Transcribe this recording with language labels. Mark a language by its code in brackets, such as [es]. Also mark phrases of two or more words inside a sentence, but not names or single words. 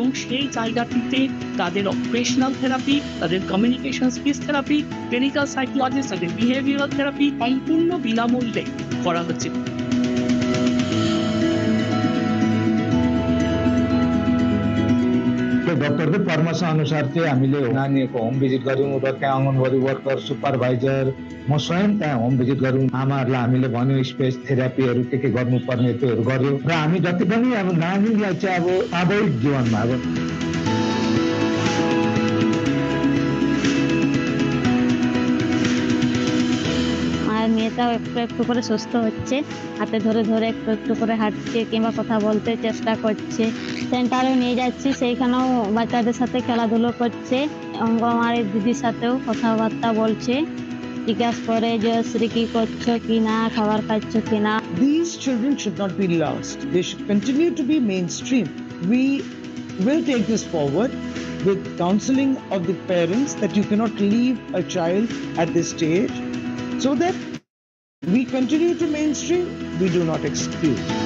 [bn] সেই জায়গাটিতে তাদের [en] operational therapy, [bn] তাদের [en] communication speech therapy, clinical psychologist, [bn] তাদের [en] behavioral therapy [bn] সম্পূর্ণ বিনামূল্যে করা হচ্ছে। [ne] डॉक्टरको परामर्श अनुसार चाहिँ हामीले नानीको [en] home visit [ne] गऱ्यौँ र त्यहाँ आँगनबाडी [en] worker, supervisor, [ne] म स्वयं त्यहाँ [en] home visit [ne] गऱ्यौँ। आमाहरूलाई हामीले भन्यो [en] space therapies [ne] के गर्नुपर्ने त्योहरू गर्यो र हामी जति पनि अब नानीलाई चाहिँ अब स्वाभाविक जीवनमा अब [bn] মেয়েটাও একটু একটু করে সুস্থ হচ্ছে, হাতে ধরে ধরে একটু একটু করে হাঁটছে কিংবা কথা বলতে চেষ্টা করছে। সেন্টারেও নিয়ে যাচ্ছি, সেইখানেও বাচ্চাদের সাথে খেলাধুলো করছে, অঙ্গনওয়াড়ি দিদির সাথেও কথাবার্তা বলছে, জিজ্ঞাসা করে যে শ্রী কি করছো কি না, খাবার খাচ্ছ কি না। [en] These children should not be lost. They should continue to be mainstream. We will take this forward with counseling of the parents that you cannot leave a child at this stage, so that we continue to mainstream, we do not exclude.